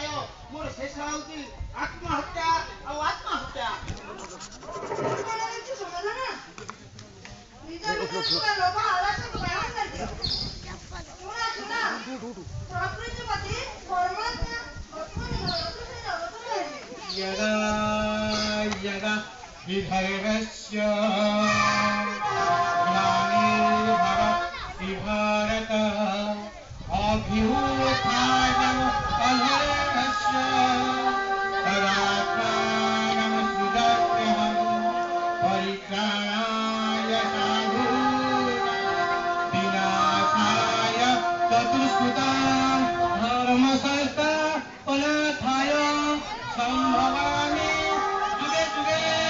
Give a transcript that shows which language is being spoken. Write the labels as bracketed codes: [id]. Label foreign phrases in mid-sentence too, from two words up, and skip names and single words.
[or] ମୋର ଶେଷ ହେଉଛି ଆତ୍ମହତ୍ୟା ଆଉ ଆତ୍ମହତ୍ୟା। କଣ ହେଉଛି ସମାଧାନ? ନିଜ ଭିତରେ ଥିବା ଲୋଭ ଆଳସ୍ୟକୁ ବାହାର କରିଦିଅ। ଶୁଣ ଶୁଣ, ପ୍ରକୃତିପତି ପରମାତ୍ମା ଅଶ୍ଵନି ଜଗତଶ୍ରୀ ଜଗତର ହେଲେ। [sa] यदा यदा हि धर्मस्य ग्लानिर्भवति भारत अभ्युत्थानम् अधर्मस्य तदात्मानं सृजाम्यहं परित्राणाय साधूनां विनाशाय चतुष्कृतां धर्मसंस्थापनार्थाय संभवामि जुगे जुगे